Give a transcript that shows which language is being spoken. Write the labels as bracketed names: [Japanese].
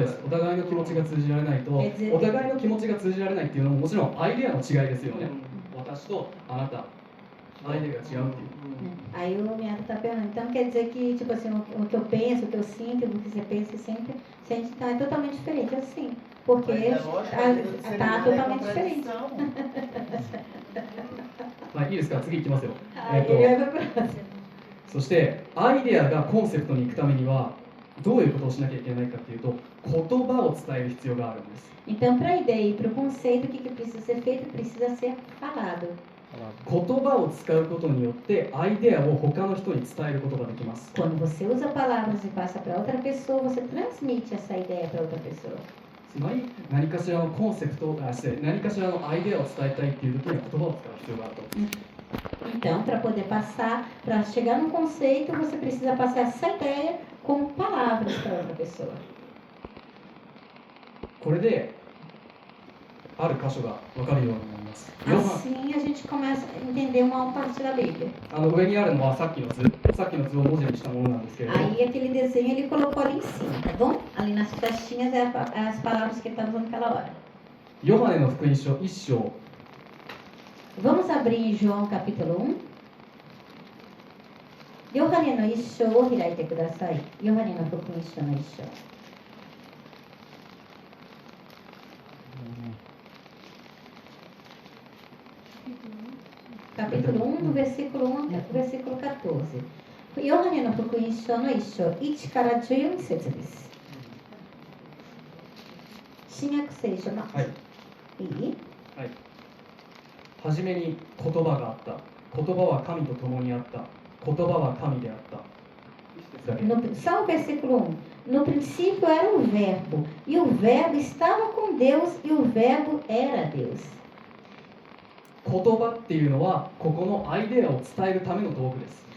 [Japanese] お互いの気持ちが通じられないと、お互いの気持ちが通じられないっていうのももちろんアイデアの違いですよね。私とあなた、アイデアが違うっていう。 [Portuguese] Aí o Miato está perguntando, então quer dizer que tipo assim, o que eu penso, o que eu sinto, o que você pensa e sente, então é totalmente diferente, assim, porque está totalmente diferente. [Japanese] はい、いいですか、次いきますよ。 [Portuguese] Ele vai para próximo. [Japanese] そしてアイデアがコンセプトに行くためにはどういうことをしなきゃいけないかっていうと、言葉を伝える必要があるんです。 [Portuguese] Então, para a ideia e para o conceito, o que precisa ser feito? Precisa ser falado. [Japanese] 言葉を使うことによってアイデアを他の人に伝えることができます。 [Portuguese] Quando você usa palavras e passa para outra pessoa, você transmite essa ideia para outra pessoa. [Japanese] つまり何かしらのコンセプトを何かしらのアイデアを伝えたいっていう時には言葉を使う必要があると。 [Portuguese] Então, para poder passar, para chegar no conceito, você precisa passar essa ideia com palavras para outra pessoa. [Japanese] これである箇所が分かるようになります。 [Portuguese] Assim a gente começa a entender uma parte da Bíblia. [Japanese] 上にあるのはさっきの図を文字にしたものなんですけれども、 [Portuguese] Aí aquele desenho ele colocou ali em cima, tá bom? Ali nas festinhas é as palavras que ele estava usando naquela hora. [Japanese] ヨハネの福音書1章 [Portuguese] Vamos abrir em João capítulo 1. [Japanese] ヨハネの一章を開いてください。ヨハネの福音書の一章。 [Portuguese] Capítulo 1, do versículo 1 até o versículo 14. [Japanese] ヨハネの福音書の一章、1から14節です。新約聖書の、はい、いい？はい。はじめに言葉があった。言葉は神と共にあった。言葉は神であった。 [Portuguese] Só o versículo 1. No princípio era o verbo, e o verbo estava com Deus, e o verbo era Deus. [Japanese] 言葉っていうのはここのアイデアを伝えるための道具です。